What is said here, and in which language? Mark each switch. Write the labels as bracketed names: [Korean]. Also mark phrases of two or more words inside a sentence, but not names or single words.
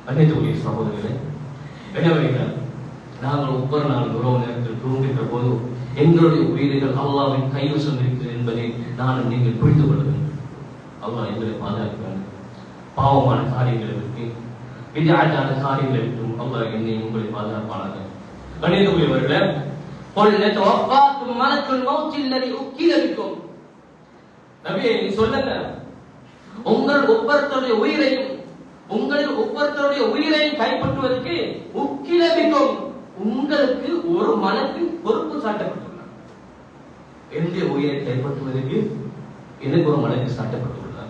[Tamil] அன்னைத்துக்குரிய சகோதரர்களே, எனவே நாங்கள் ஒவ்வொரு நாள் உறவு நேரத்தில் தூங்குகின்ற போது எங்களுடைய உயிர்கள் அல்லாஹ்வின் கைவசம் இருக்கிறது என்பதை நானும் நீங்கள் புரிந்து கொள்ள வேண்டும். அல்லாஹ் எங்களை பாதுகாக்க வேண்டும். பாவமான காரியங்களை விட்டு விதஆத்தான காரியங்களை விட்டும் அல்லாஹ் என்னை உங்களை பாதுகாப்பானாக. கண்ணியத்துக்குரியவர்களே, [Arabic] قل لتوفاكم ملك الموت الذي وكل بكم. [Tamil] நபியே சொல்லுங்க, உங்கள் ஒவ்வொருத்தருடைய உயிரையும் கைப்பற்றுவதற்கு உக்கிலபிக்கும் உங்களுக்கு ஒரு மலக்கு பொறுப்பு சாட்டப்பட்டுள்ளார். என்னுடைய உயிரை கைப்பற்றுவதற்கு எனக்கு ஒரு மலக்கு சாட்டப்பட்டுள்ளார்.